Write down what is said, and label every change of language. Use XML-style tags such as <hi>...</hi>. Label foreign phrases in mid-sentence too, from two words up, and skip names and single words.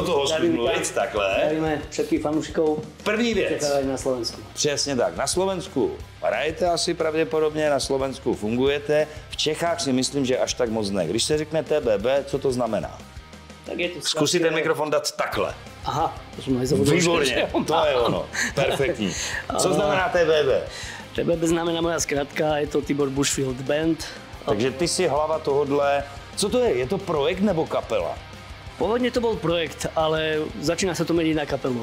<cs>Do toho spíš mluvit takhle.</cs> <sk>Zdravíme všetkých fanúšikov.</sk> <cs>První věc. Na Slovensku. Přesně tak. Na Slovensku hrajete asi pravděpodobně, na Slovensku fungujete. V Čechách si myslím, že až tak moc ne. Když se řekne TBB, co to znamená? Tak je to Zkusí ten mikrofon dát takhle.</cs> <sk>Aha, to som aj zabudol.</sk> <cs>Výborně, to je ono. Perfektní. Co znamená TBB?</cs> <sk>TBB znamená moja skratka, je to Tibor Bushfield Band.</sk> <cs>Takže ty si hlava tohodle. Co to je? Je to projekt nebo kapela?</cs> <sk>Pôvodne to bol projekt, ale začína sa to meniť na kapelu.</sk>